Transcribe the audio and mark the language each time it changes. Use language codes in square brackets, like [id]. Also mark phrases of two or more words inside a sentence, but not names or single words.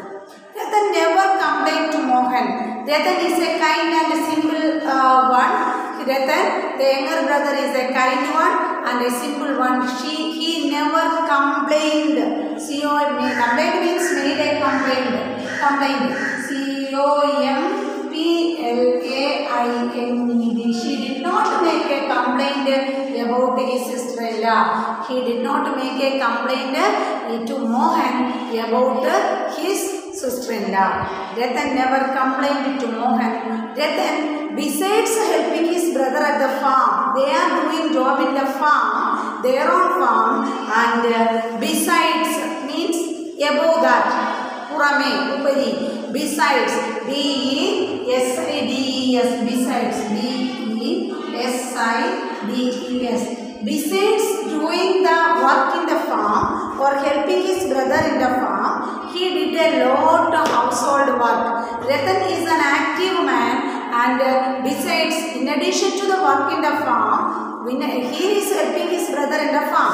[en] Ratan never complained to Mohan. Ratan is a kind and simple one. Ratan, the younger brother, is a kind one and a simple one. He never complained. Complaint means made a complaint. C-O-M-P-L-A-I-N-E-D. She did not make a complaint about his sister-in-law. He did not make a complaint to Mohan about his sister-in-law. Ratan never complained to Mohan. Ratan, besides helping his brother at the farm, they are doing job in the farm, their own farm, and besides means above that, purame, upari, besides, B-E-S-I-D-E-S, besides, B-E-S-I-D-E-S. Besides doing the work in the farm or helping his brother in the farm, he did a lot of household work. Ratan is an active man, and besides, in addition to the work in the farm, he is helping his brother in the farm.